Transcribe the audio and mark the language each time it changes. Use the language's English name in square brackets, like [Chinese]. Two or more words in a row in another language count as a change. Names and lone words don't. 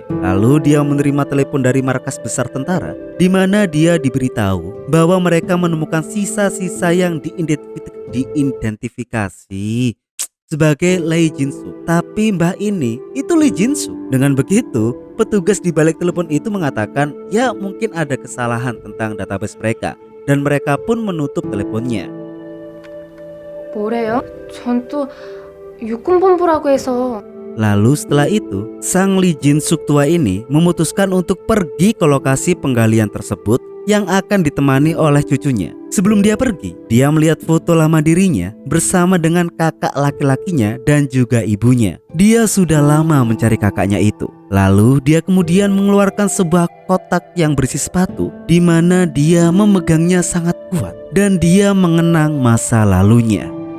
[Indonesian] Lalu dia menerima telepon dari markas besar tentara, di mana dia diberitahu bahwa mereka menemukan sisa-sisa yang diidentifikasi sebagai Lee Jin-suk. Tapi mbah ini itu Lee Jin-suk. Dengan begitu, petugas di balik telepon itu mengatakan ya mungkin ada kesalahan tentang database mereka, dan mereka pun menutup teleponnya. [Korean] 뭐래요? 전 또 육군본부라고 해서. [Indonesian] Lalu setelah itu, sang Lee Jin-suk tua ini memutuskan untuk pergi ke lokasi penggalian tersebut yang akan ditemani oleh cucunya. Sebelum dia pergi, dia melihat foto lama dirinya bersama dengan kakak laki-lakinya dan juga ibunya. Dia sudah lama mencari kakaknya itu. Lalu dia kemudian mengeluarkan sebuah kotak yang berisi sepatu, di mana dia memegangnya sangat kuat dan dia mengenang masa lalunya.